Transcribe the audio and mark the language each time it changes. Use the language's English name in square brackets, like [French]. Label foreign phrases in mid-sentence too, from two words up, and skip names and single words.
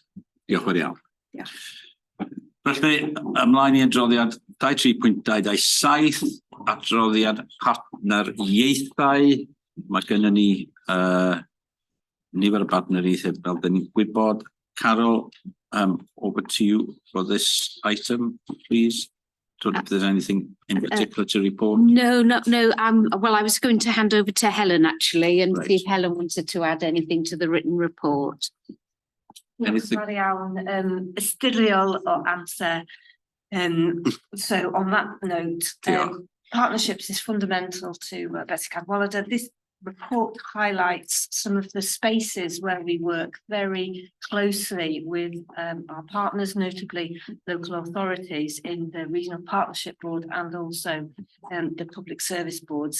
[Welsh] Diolch yn iawn. Felly, ymlaen i adroddiad 23.227, adroddiad partner ieithau. Mae gennym ni nifer o partneriaethau fel dyn ni'n gwybod. Carol, [English] over to you for this item, please. Don't know if there's anything in particular to report. No. Well, I was going to hand over to Helen actually, and see if Helen wanted to add anything to the written report. Anything? [Welsh] Ystyriol o amser. [English] So on that note, partnerships is fundamental to Betsy Cadwallader. This report highlights some of the spaces where we work very closely with our partners, notably local authorities in the Regional Partnership Board and also the Public Service Boards.